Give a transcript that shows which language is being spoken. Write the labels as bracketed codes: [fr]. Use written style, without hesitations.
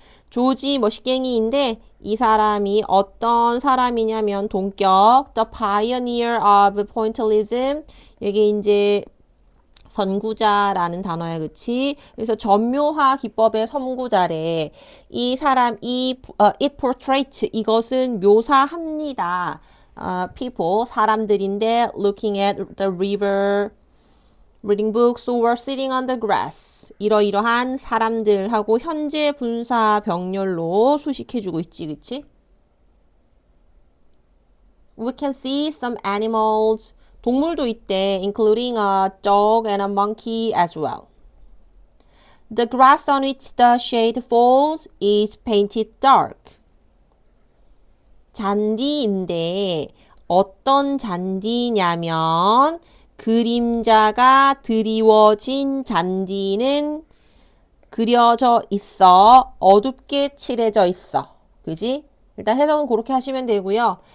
[ko] 조지 머시갱이인데 이 사람이 어떤 사람이냐면 동격 [en] The Pioneer of Pointillism [ko] 이게 이제 선구자라는 단어야, 그치? 그래서 점묘화 기법의 선구자래. 이 사람 [en] it portraits [ko] 이것은 묘사합니다. [en] people [ko] 사람들인데 [en] looking at the river reading books or sitting on the grass [ko] 이러이러한 사람들하고 현재 분사 병렬로 수식해주고 있지, 그치? [en] We can see some animals [ko] 동물도 있대 [en] including a dog and a monkey as well. The grass on which the shade falls is painted dark. [ko] 잔디인데 어떤 잔디냐면 그림자가 드리워진 잔디는 그려져 있어. 어둡게 칠해져 있어. 그지? 일단 해석은 그렇게 하시면 되고요.